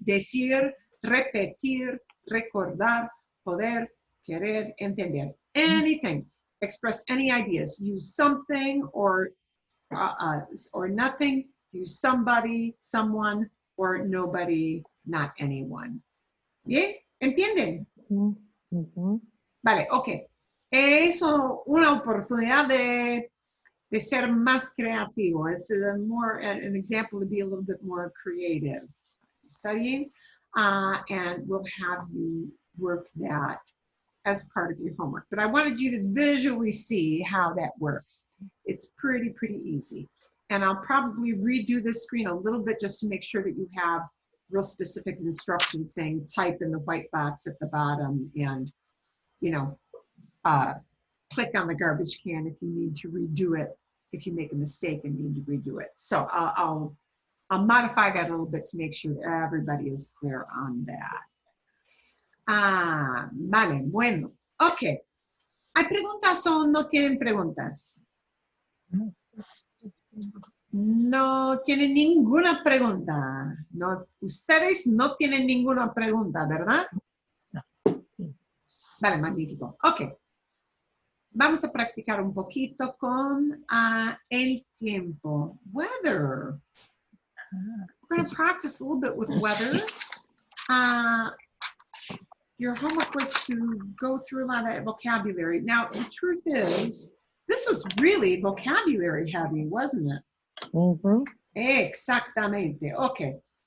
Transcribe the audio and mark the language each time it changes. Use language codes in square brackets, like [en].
[es] Decir, repetir, recordar, poder, querer, entender. [en] Anything. Express any ideas. Use something or nothing. Use somebody, someone, or nobody, not anyone. [es] ¿Bien? ¿Entienden? Mm-hmm. Vale, ok. Es una oportunidad de ser más creativo. [en] It's an example to be a little bit more creative. Studying, and we'll have you work that as part of your homework. But I wanted you to visually see how that works. It's pretty easy. And I'll probably redo this screen a little bit just to make sure that you have real specific instructions saying type in the white box at the bottom and, you know, click on the garbage can if you need to redo it, if you make a mistake and need to redo it. So I'll modify that a little bit to make sure that everybody is clear on that. [es] Vale, bueno, ok. ¿Hay preguntas o no tienen preguntas? No tienen ninguna pregunta. No, ustedes no tienen ninguna pregunta, ¿verdad? No. Vale, magnífico. Ok. Vamos a practicar un poquito con el tiempo. [en] Weather. We're going to practice a little bit with weather. Your homework was to go through a lot of vocabulary. Now, the truth is, this was really vocabulary heavy, wasn't it? Mm-hmm. [es] Exactamente. Okay.